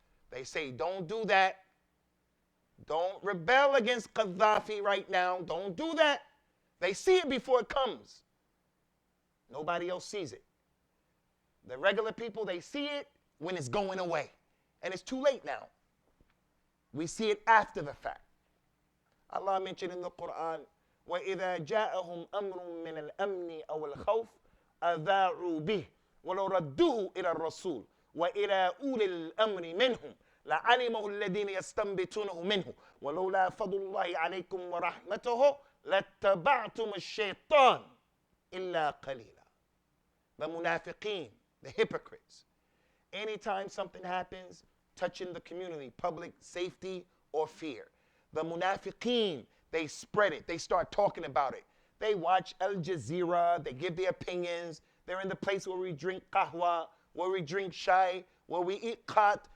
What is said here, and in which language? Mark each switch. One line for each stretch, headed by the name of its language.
English: They say, don't do that. Don't rebel against Gaddafi right now. Don't do that. They see it before it comes. Nobody else sees it. The regular people, they see it when it's going away. And it's too late now. We see it after the fact.
Arabic: Allah mentioned in the Quran, وَإِذَا جَاءَهُمْ أَمْرٌ مِّنَ الْأَمْنِ أَوْ الْخَوْفِ أَذَاعُوا بِهِ وَلَوْ رَدُّوهُ إِلَى الرَّسُولِ وَإِلَى أُولِي الْأَمْرِ مِنْهُمْ لَعَلِمَهُ الَّذِينَ يَسْتَنبِطُونَهُ مِنْهُ وَلَوْلَا فَضْلُ اللَّهِ عَلَيْكُمْ وَرَحْمَتُهُ لَاتَّبَعْتُمُ الشَّيْطَانَ إِلَّا قَلِيلًا.
English: The munafiqeen, the hypocrites. Anytime something happens touching the community, public safety or fear, the munafiqeen, they spread it. They start talking about it. They watch Al Jazeera. They give their opinions. They're in the place where we drink qahwa, where we drink shai, where we eat khat.